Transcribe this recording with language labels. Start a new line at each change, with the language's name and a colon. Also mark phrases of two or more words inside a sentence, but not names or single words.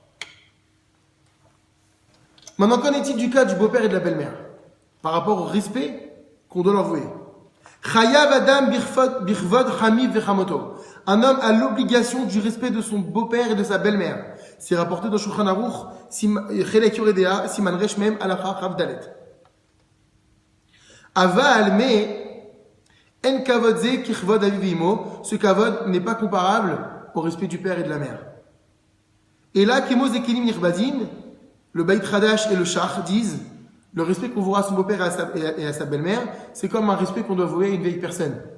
French: Maintenant, qu'en est-il du cas du beau-père et de la belle-mère par rapport au respect qu'on doit leur vouer?
Hebrew: חייב אדם בכבוד חמיו וחמותו.
French: Un homme a l'obligation du respect de son beau-père et de sa belle-mère. C'est rapporté dans Shulchan Aruch,
Hebrew: חלק יורה דעה, סימן ר"מ, הלכה כ"ד.
French: Aval,
Hebrew: mais אין כבוד זה ככבוד אביו אמו.
French: Ce kavod n'est pas comparable au respect du père et de la mère. Et là,
Hebrew: כמו זקנים נכבדים,
French: le Beit Hadash et le Shach disent, le respect qu'on vouera à son beau-père et à sa belle-mère, c'est comme un respect qu'on doit vouer à une vieille personne.